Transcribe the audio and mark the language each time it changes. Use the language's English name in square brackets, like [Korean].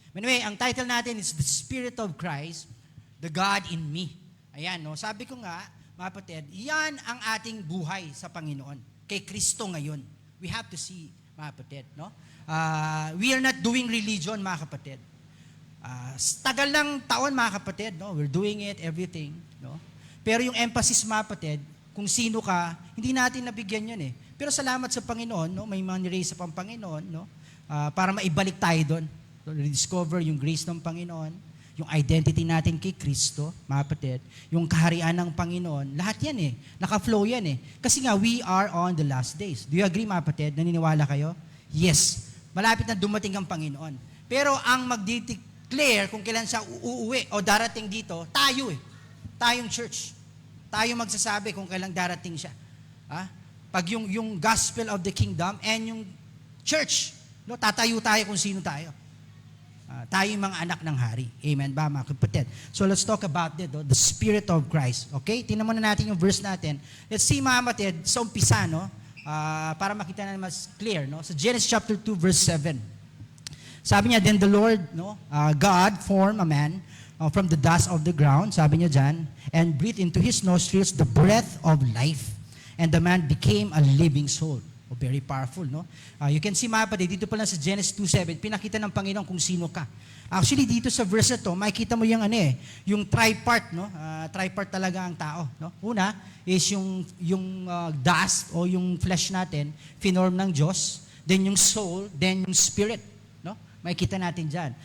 [English] Anyway, [Filipino] ang title natin [English] is The Spirit of Christ, The God in Me. [Filipino] Ayan, no? Sabi ko nga, mga kapatid, yan ang ating buhay sa Panginoon. Kay Kristo ngayon. [English] We have to see, [Filipino] mga kapatid, no? [English] We are not doing religion, [Filipino] mga kapatid. Tagal lang taon, mga kapatid, no? [English] We're doing it, everything, no? [Filipino] Pero yung emphasis, mga kapatid, kung sino ka, hindi natin nabigyan yun eh. Pero salamat sa Panginoon, no? May mga niraise sa Panginoon, no? Para maibalik tayo doon. Rediscover yung grace ng Panginoon, yung identity natin kay Kristo, mga kapatid, yung kaharian ng Panginoon, lahat yan eh. Naka-flow yan eh. [English] Kasi nga, we are on the last days. Do you agree, [Filipino] mga kapatid? Naniniwala kayo? Yes. Malapit na dumating ang Panginoon. Pero ang mag-declare kung kailan siya uuwi o darating dito, tayo eh. Tayong church. Tayo magsasabi kung kailan darating siya. Pag yung [English] gospel of the kingdom [Filipino] and yung church, no, tatayo tayo kung sino tayo. Tayo yung mga anak ng hari. Amen ba, mga kapatid? [English] So let's talk about it, the Spirit of Christ. [Filipino] Okay? Tingnan muna natin yung verse natin. [English] Let's see, [Filipino] mga kapatid, sa umpisa, no? Para makita na mas clear, no? Sa Genesis chapter 2, verse 7. Sabi niya, [English] then the Lord, no, God formed a man from the dust of the ground, [Filipino] sabi niya dyan, [English] and breathed into his nostrils the breath of life. And the man became a living soul. Very powerful, no? You can see, [Filipino] mga kapatid, dito pala sa Genesis 2:7, pinakita ng Panginoon kung sino ka. Actually, dito sa verse na to, makikita mo yung yung tripart, no? Tripart talaga ang tao, no? Una is yung dust o yung flesh natin, finorm ng Diyos, then yung soul, then yung spirit, no? Makikita natin diyan.